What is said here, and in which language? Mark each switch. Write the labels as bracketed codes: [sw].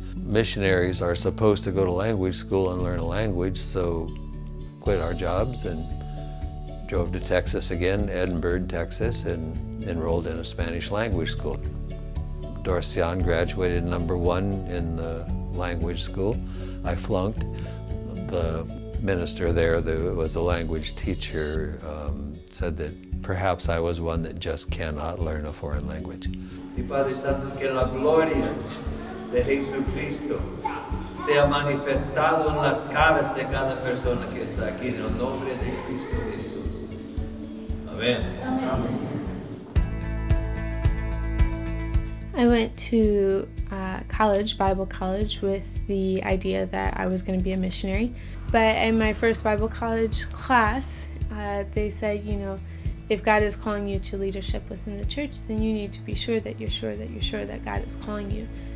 [en] Missionaries are supposed to go to language school and learn a language, so quit our jobs and drove to Texas again, Edinburgh, Texas, and enrolled in a Spanish language school. Dorciane graduated #1 in the language school. I flunked. The minister there, that was a language teacher, said that perhaps I was one that just cannot learn a foreign language. [es] Y Padre Santo, que la gloria de Jesucristo sea manifestado en las caras de cada persona que está aquí, en el nombre de Cristo Jesús. Amén. [en] I went to college, Bible college, with the idea that I was going to be a missionary. But in my first Bible college class, they said, if God is calling you to leadership within the church, then you need to be sure that you're sure that God is calling you.